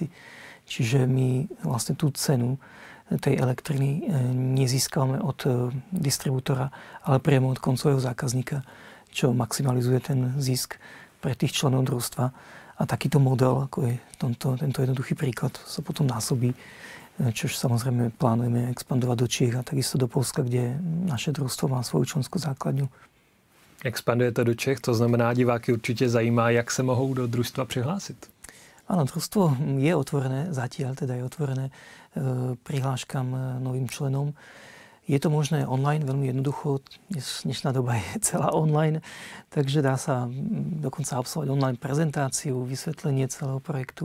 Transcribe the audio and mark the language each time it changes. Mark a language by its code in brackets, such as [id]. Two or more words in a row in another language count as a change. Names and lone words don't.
[sk] Čiže my vlastne tú cenu tej elektriny nezískame od distribútora, ale priamo od koncového zákazníka, čo maximalizuje ten zisk pre tých členov družstva. A takýto model, ako je tento jednoduchý príklad, sa potom násobí, čož samozrejme plánujeme expandovať do Čiech a takisto do Polska, kde naše družstvo má svoju členskú základňu. [cs] Expandujete do Čech, to znamená, diváky určitě zajímá, jak se mohou do družstva přihlásit. [sk] Áno, družstvo je otvorené, zatiaľ teda je otvorené prihláškam novým členom. Je to možné online, veľmi jednoducho. Dnešná doba je celá online, takže dá sa dokonca absolvovať online prezentáciu, vysvetlenie celého projektu.